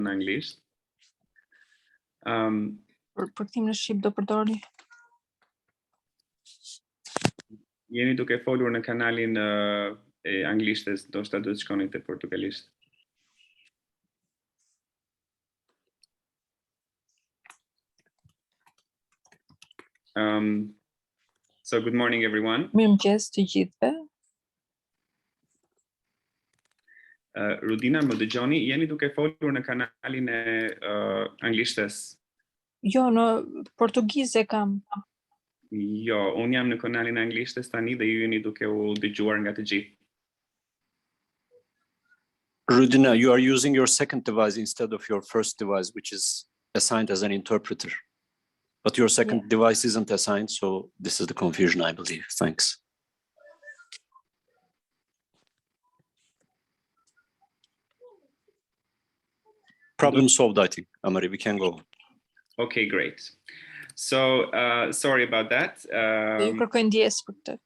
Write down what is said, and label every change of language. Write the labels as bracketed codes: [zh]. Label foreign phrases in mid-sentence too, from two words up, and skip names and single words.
[sq] në anglisht. Për përkthim në shqip do përdori. Jeni duke folur në kanalin e anglishtes, ndoshta do të shkoni te portugalisht. [en] So good morning everyone. [sq] Mirëmëngjes të gjithëve. Rudina, më dëgjoni? Jeni duke folur në kanalin e anglishtes? Jo, në portugeze kam. Jo, unë jam në kanalin e anglishtes tani dhe ju jeni duke u dëgjuar nga të gjithë. Rudina, [en] you are using your second device instead of your first device, which is assigned as an interpreter. But your second device isn't assigned, so this is the confusion, I believe. Thanks. Problem solved, I think. Amari, we can go. Okay, great. So, sorry about that. [sq] Ju kërkoj ndjes për këtë.